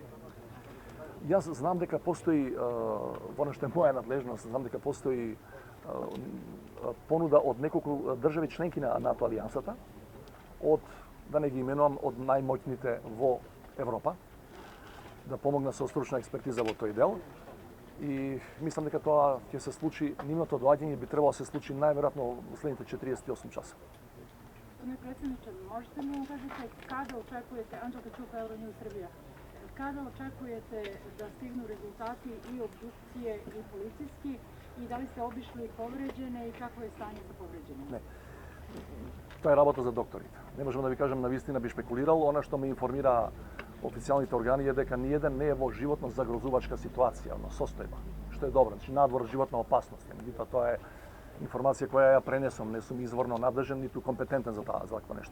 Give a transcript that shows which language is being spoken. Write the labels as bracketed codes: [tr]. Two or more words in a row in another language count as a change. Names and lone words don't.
[mk] Јас знам дека постои, во нешто е моја надлежност, знам дека постои понуда од неколку држави членки на НАТО алијансата, од, да не ги именувам, од најмоќните во Европа, да помогна со стручна експертиза во тој дел. И мислам дека тоа ќе се случи, нивното доаѓање би требало да се случи најверојатно во следните 48 часа. [sr] Gospodine predsjedniče, možete li nam kažete kada očekujete, Anđelka Čuka, Euronews Srbija, kada očekujete da stignu rezultati i obdukcije i policijski i da li ste obišli povređene i kako je stanje sa povređenima? [mk] Не. Тоа е работа за докторите. Не можам да ви кажам на вистина би шпекулирал, она што ме информира официјалните органи е дека ниеден не е во животно загрозувачка ситуација, но состојба, што е добро, значи надвор животна опасност. Меѓутоа тоа е информација која ја пренесам, не сум изворно надлежен ниту компетентен за такво нешто.